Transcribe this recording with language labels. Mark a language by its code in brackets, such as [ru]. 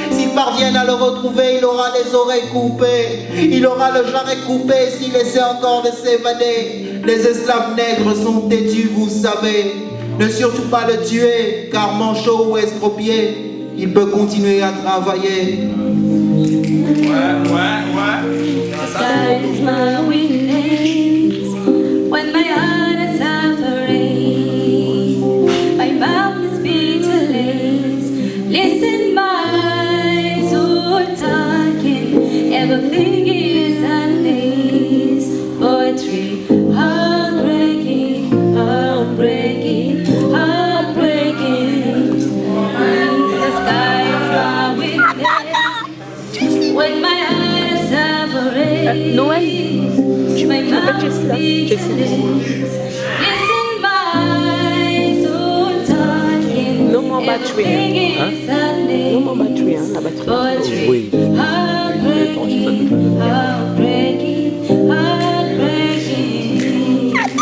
[fr] S'il parvient à le retrouver, il aura les oreilles coupées. Il aura le jarret coupé s'il essaie encore de s'évader. Les esclaves nègres sont têtus, vous savez. Ne surtout pas le tuer, car manchot ou estropié, il peut continuer à travailler. [en] The sky is my wings when my heart is suffering, my mouth is speechless. Listen, my soul talking, everything is sadness, poetry, heartbreaking, heartbreaking, heartbreaking. The sky is my wings when my heart is suffering. [fr] Noël, tu m'appelles Jessica. [en] Listen, my soul talking. No more battery. No more battery, [fr] la batterie. Oui. [en] Heartbreaking, heartbreaking, heartbreaking.